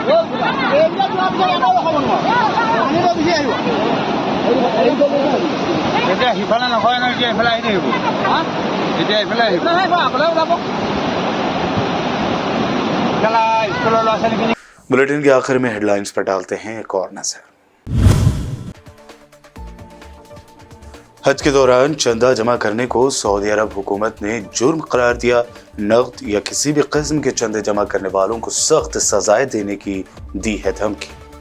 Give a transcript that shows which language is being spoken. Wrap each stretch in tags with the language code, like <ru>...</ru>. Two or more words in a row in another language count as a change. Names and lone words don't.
<as>এতিয়া সিফালে নকয় নহয়, এতিয়া এইফালে আহি থাকিব, এতিয়া এইফালে আহিব স্কুলৰ ল'ৰা ছোৱালীখিনি।</as> <hi>बुलेटिन के आखिर में हेडलाइंस पर डालते हैं एक और नजर। हज के दौरान चंदा जमा करने को सऊदी अरब हुकूमत ने जुर्म करार दिया। नकद या किसी भी किस्म के चंदे जमा करने वालों को सख्त सजाएं देने की दी है धमकी।</hi>